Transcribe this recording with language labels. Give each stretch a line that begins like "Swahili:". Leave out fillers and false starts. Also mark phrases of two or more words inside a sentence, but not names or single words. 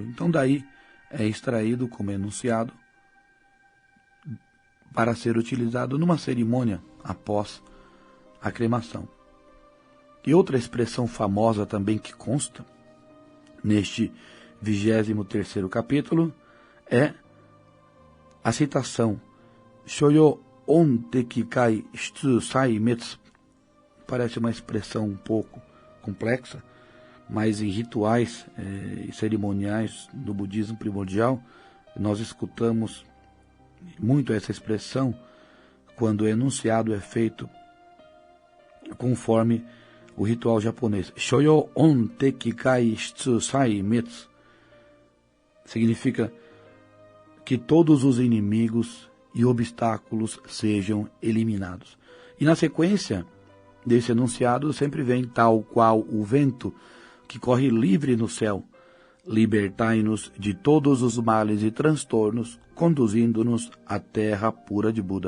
Portuguese: Então daí é extraído como enunciado para ser utilizado numa cerimônia após a cremação. E outra expressão famosa também que consta neste 23º capítulo é a citação
Japanese: 諸余怨敵皆悉摧滅.
Portuguese: Parece uma expressão um pouco complexa, mas em rituais e cerimoniais do budismo primordial nós escutamos muito essa expressão quando o enunciado é feito conforme o ritual japonês.
Japanese: 諸余怨敵皆悉摧滅
Portuguese: significa que todos os inimigos e obstáculos sejam eliminados. E na sequência desse enunciado sempre vem tal qual o vento que corre livre no céu, libertai-nos de todos os males e transtornos, conduzindo-nos à terra pura de Buda.